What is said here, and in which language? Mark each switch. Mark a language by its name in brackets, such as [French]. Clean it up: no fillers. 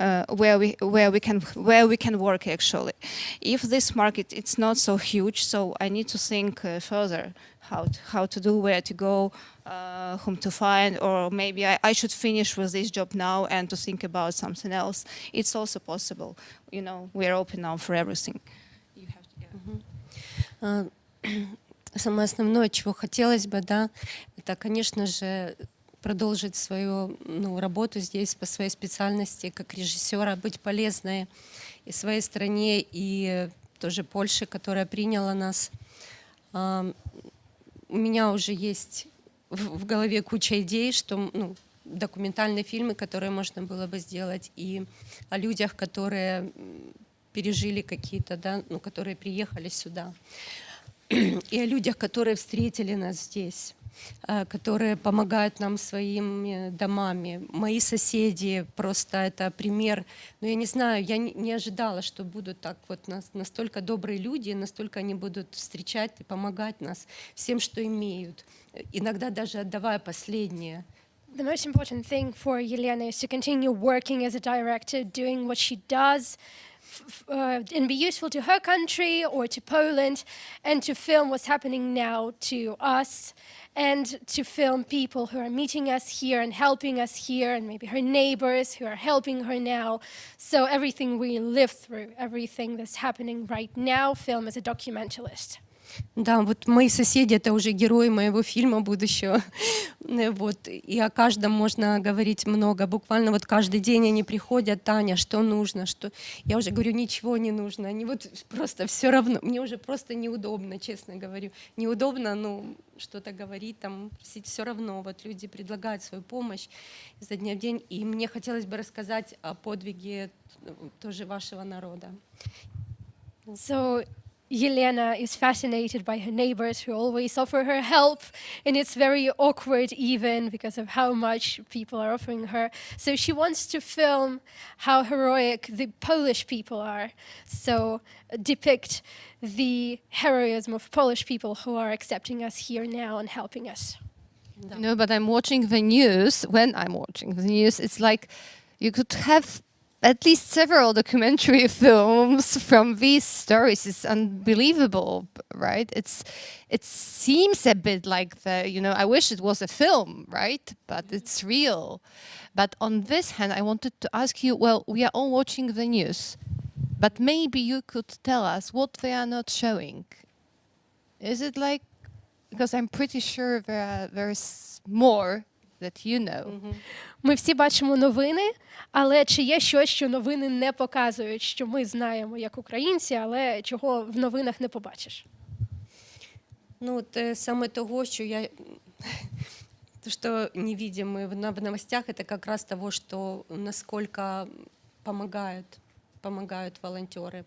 [English] Where we can work actually. If this market it's not so huge, so I need to think further how to do, where to go, whom to find, or maybe I should finish with this job now and to think about something else. It's also possible, you know. We are open now for everything. You have to, yeah. [Russian] Самое основное, чего хотелось бы, да, это, конечно же, продолжить свою работу здесь по своей специальности как режиссера, быть полезной и своей стране, и тоже Польше, которая приняла нас. У меня уже есть в голове куча идей, что документальные фильмы, которые можно было бы сделать, и о людях, которые пережили какие-то, да, которые приехали сюда, и о людях, которые встретили нас здесь, которые помогают нам своими домами. Мои соседи, просто это пример. Но я не знаю, я не ожидала, что будут так вот настолько добрые люди, настолько они будут встречать и помогать нас всем, что имеют, иногда даже отдавая последнее. [English] The most important thing for Yelena is to continue working as a director, doing what she does, and be useful to her country or to Poland, and to film what's happening now to us, and to film people who are meeting us here and helping us here, and maybe her neighbors who are helping her now. So everything we live through, everything that's happening right now, film as a documentalist. [Russian] Да, вот мои соседи — это уже герои моего фильма будущего. Вот. И о каждом можно говорить много. Буквально вот каждый день они приходят: Таня, что нужно? Что... Я уже говорю, ничего не нужно. Они вот просто все равно. Мне уже просто неудобно, честно говорю. Неудобно, что-то говорить, там, просить, все равно. Вот люди предлагают свою помощь изо дня в день. И мне хотелось бы рассказать о подвиге тоже вашего народа. [English] So Yelena is fascinated by her neighbors who always offer her help, and it's very awkward even because of how much people are offering her. So she wants to film how heroic the Polish people are, so depict the heroism of Polish people who are accepting us here now and helping us. You know, but I'm watching the news. When I'm watching the news, it's like you could have at least several documentary films from these stories is unbelievable, right? It seems a bit like I wish it was a film, right? But it's real. But on this hand, I wanted to ask you, well, we are all watching the news, but maybe you could tell us what they are not showing. Is it like, because I'm pretty sure there's more that you know. [Ukrainian] Ми всі бачимо новини, але чи є щось, що новини не показують, що ми знаємо як українці, але чого в новинах не побачиш? [Russian] Ну, вот самое того, что то, что не видим мы в новостях, это как раз того, что насколько помогают волонтеры.